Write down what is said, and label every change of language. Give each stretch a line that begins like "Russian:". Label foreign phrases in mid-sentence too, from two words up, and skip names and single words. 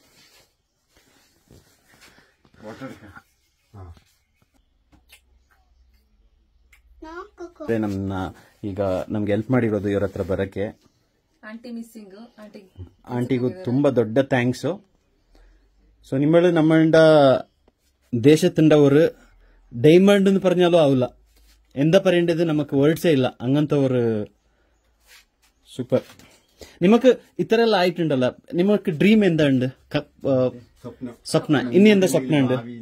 Kannada: ನಮ್ನ ಈಗ ನಮ್ಗೆ ಹೆಲ್ಪ್ ಮಾಡಿರೋದು ಇವ್ರ ಹತ್ರ ಬರಕ್ಕೆ ಆಂಟಿಗೂ ತುಂಬಾ ದೊಡ್ಡ ಥ್ಯಾಂಕ್ಸ್.
Malayalam: ಸೊ ನಿಮ್ಮಳು നമ്മളുടെ ദേശത്തിന്റെ ഒരു ഡയമണ്ട് എന്ന് പറഞ്ഞാലും ആവില്ല. എന്താ പറയേണ്ടത്, നമുക്ക് വേർഡ്സേ ഇല്ല. അങ്ങനത്തെ ഒരു സൂപ്പർ. നിമക്ക് ഇത്ര എല്ലാം ആയിട്ടുണ്ടല്ലോ, നിമക്ക് ഡ്രീം എന്താ ഉണ്ട്? സ്വപ്ന ഇനി എന്താ സ്വപ്ന ഉണ്ട്?